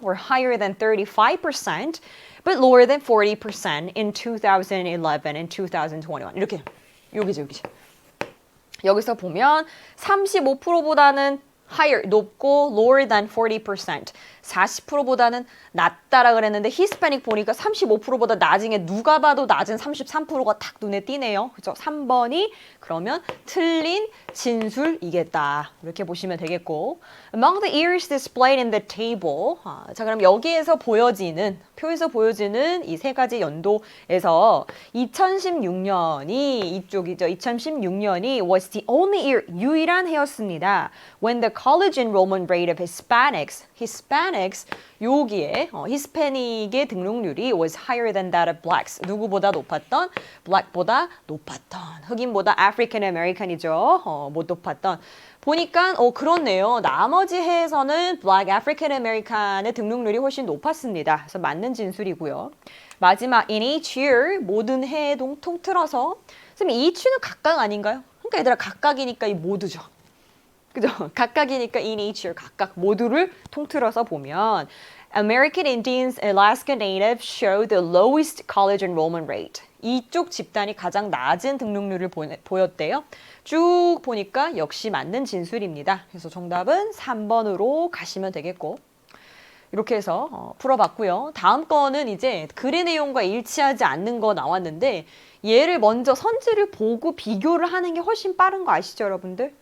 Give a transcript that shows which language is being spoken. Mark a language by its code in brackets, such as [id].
[en] were higher than 35%, but lower than 40% in 2011 and 2021. [ko] 이렇게, 여기죠. 여기서 보면 35%보다는 higher, 높고 [en] lower than 40%. [ko] 40%보다는 낮다라 그랬는데 히스패닉 보니까 35%보다 나중에 누가 봐도 낮은 33%가 딱 눈에 띄네요. 그죠? 3번이 그러면 틀린 진술이겠다. 이렇게 보시면 되겠고 [en] Among the years displayed in the table [ko] 자 그럼 여기에서 보여지는 표에서 보여지는 이 세 가지 연도에서 2016년이 이쪽이죠. [en] 2016년이 was the only year [ko] 유일한 해였습니다. [en] When the college enrollment rate of Hispanics [ko] 여기에 히스패닉의 등록률이 [en] was higher than that of blacks. [ko] 누구보다 높았던? black보다 높았던. 흑인보다 African American이죠. 못 높았던. 보니까 그렇네요. 나머지 해에서는 Black African American의 등록률이 훨씬 높았습니다. 그래서 맞는 진술이고요. 마지막 [en] in each year [ko] 모든 해에 통틀어서 선생님 each는 각각 아닌가요? 그러니까 얘들아 각각이니까 이 모두죠. 그죠? [en] 각각이니까 in each year [ko] 각각 모두를 통틀어서 보면 [en] American Indians, Alaska Natives show the lowest college enrollment rate. [ko] 이쪽 집단이 가장 낮은 등록률을 보였대요. 쭉 보니까 역시 맞는 진술입니다. 그래서 정답은 3번으로 가시면 되겠고 이렇게 해서 풀어봤고요. 다음 거는 이제 글의 내용과 일치하지 않는 거 나왔는데 얘를 먼저 선지를 보고 비교를 하는 게 훨씬 빠른 거 아시죠, 여러분들?